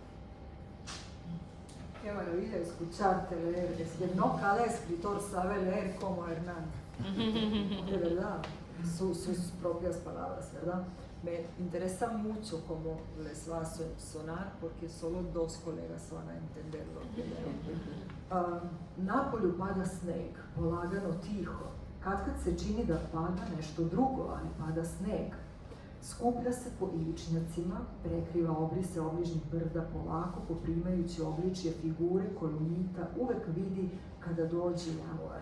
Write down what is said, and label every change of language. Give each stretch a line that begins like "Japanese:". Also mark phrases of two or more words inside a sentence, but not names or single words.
Spanish: Qué maravilla escucharte leer. Es que no cada escritor sabe leer como Hernán. De verdad, sus propias palabras, ¿verdad? Me interesa mucho cómo les va a sonar porque solo dos colegas van a entender lo que leo.
Serbian: Napolju pada sneg, polagano tiho. Kad se čini da pada nešto drugo, ali pada sneg. Skuplja se po ivičnjacima, prekriva obrise obližnjih brda polako, poprimajući obličje figure koju Mita uvek vidi kada dođe januar.